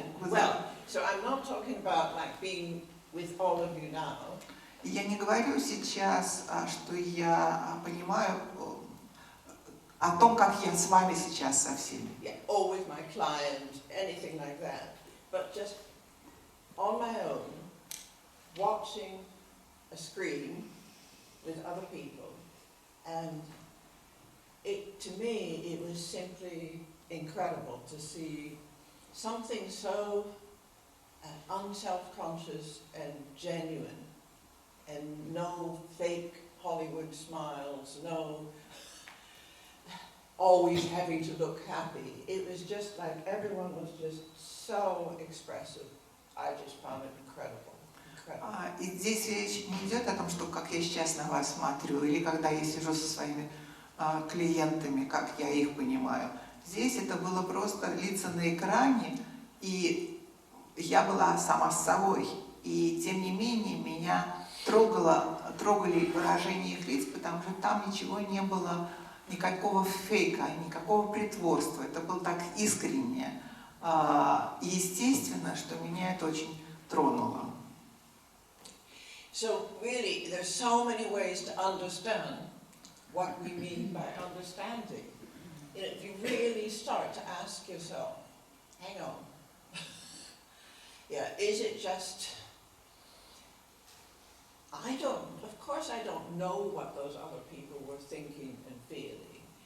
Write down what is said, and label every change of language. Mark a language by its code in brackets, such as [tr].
[en] Well, so I'm not talking about like being with all of you now. [ru] Я не говорю сейчас, что я понимаю о том, как я с вами сейчас со всеми. [en] Yeah, or with my client, anything like that. But just on my own, watching a screen with other people, and to me, it was simply incredible to see something so unself-conscious and genuine, and no fake Hollywood smiles, no always having to look happy. It was just like everyone was just so expressive. I just found it incredible. [ru] И здесь речь не идет о том, что как я сейчас на вас смотрю, или когда я сижу со своими клиентами, как я их понимаю. Здесь это было просто лица на экране, и я была сама с собой. И тем не менее меня трогали выражения их лиц, потому что там ничего не было, никакого фейка, никакого притворства. Это было так искренне. И естественно, что меня это очень тронуло. [en] So really, there's so many ways to understand what we mean by understanding. You know, if you really start to ask yourself, hang on, yeah, is it just, of course I don't know what those other people were thinking and feeling.